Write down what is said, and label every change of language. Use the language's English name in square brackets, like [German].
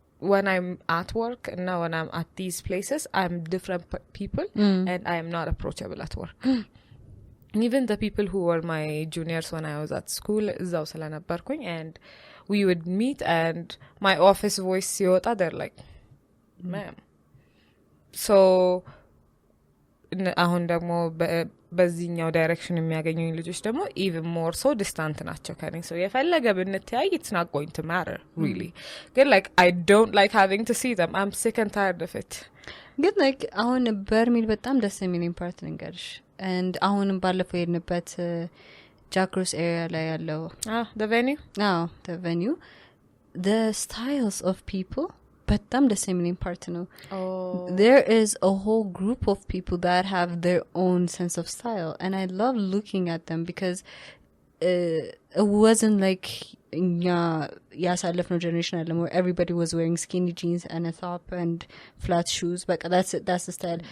[English] when I'm at work and now when I'm at these places, I'm different people and I am not approachable at work. Even the people who were my juniors when I was at school, [Amharic] እዛው ስለነበርኩኝ, [English] and we would meet and my office voice ሲወጣ they're like, ma'am. [Amharic] So አሁን ደግሞ በዚህኛው ዳይሬክሽን የሚያገኙኝ ልጆች ደግሞ [English] even more so distant [Amharic] ናቸው ከኔ. [English] so [Amharic] የፈለገ ብንተያይ [English] it's not going to matter really. ግን like I don't like having to see them. I'm sick and tired of it. [Amharic] ግን like አሁን በርሚል በጣም ደስ የሚለኝ ፓርት ልንገርሽ. and አሁንም ባለፈው የሄድንበት ጃክሮስ ኤሪያ ላይ ያለው [English] the venue the venue, the styles of people [Amharic] በጣም ደስ የሚለኝ ፓርት ነው. [English] there is a whole group of people that have their own sense of style and I love looking at them because it wasn't like [Amharic] እኛ ያሳለፍነው [English] generation አለ where everybody was wearing skinny jeans and a top and flat shoes, but that's the style.